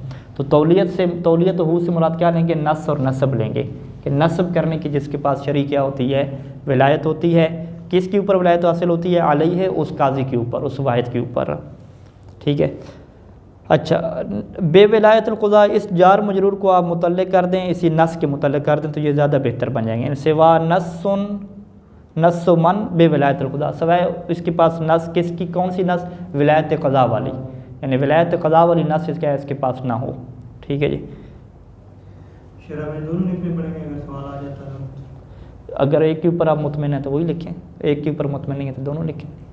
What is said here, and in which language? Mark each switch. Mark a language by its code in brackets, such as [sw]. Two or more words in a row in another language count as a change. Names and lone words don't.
[ur] تو تولیت ہو سے مراد کیا لیں گے؟ نص اور نصب لیں گے کہ نصب کرنے کی جس کے پاس شرعی کیا ہوتی ہے? ولایت ہوتی ہے. کس کے اوپر ولایت حاصل ہوتی ہے؟ علی ہے، اس قاضی کے اوپر، اس واحد کے اوپر. ٹھیک ہے. اچھا, [ar] بولاية القضاء, [ur] اس جار مجرور کو آپ متعلق کر دیں، اسی نص کے متعلق کر دیں تو یہ زیادہ بہتر بن جائیں گے. [ar] سوى نصٌّ، نصُّ من بولاية القضاء, [ur] سوائے اس کے پاس نص، کس کی؟ کون سی نص? ولایت قضا والی، یعنی ولایت قضا والی نص اس کا اس کے پاس نہ ہو. ٹھیک ہے جی. شرح میں دونوں لکھنے پڑیں گے اگر سوال آ جاتا ہے. اگر ایک کے اوپر آپ مطمئن ہیں تو وہی لکھیں، ایک کے اوپر مطمئن نہیں ہے تو دونوں لکھیں.